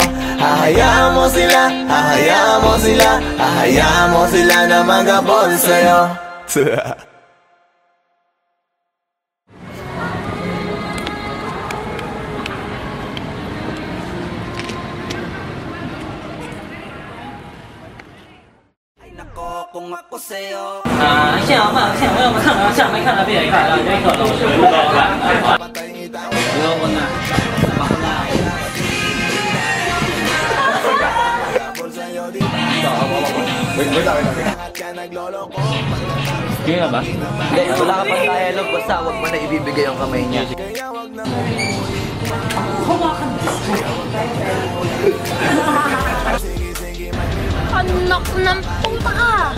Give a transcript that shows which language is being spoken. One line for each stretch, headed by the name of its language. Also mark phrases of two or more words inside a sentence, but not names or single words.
Filipino: Hahayaan mo sila, hahayaan mo sila, hahayaan mo sila na magabol sa'yo. Kung ako sa'yo,
Chinese: 现在我们看到下面看到别人看到这个老师，不要问呐。
Filipino: Kaya ba? Hindi, wala ka pang dialogue, basta huwag mo na ibibigay yung kamay niya. Anak ng puta ka!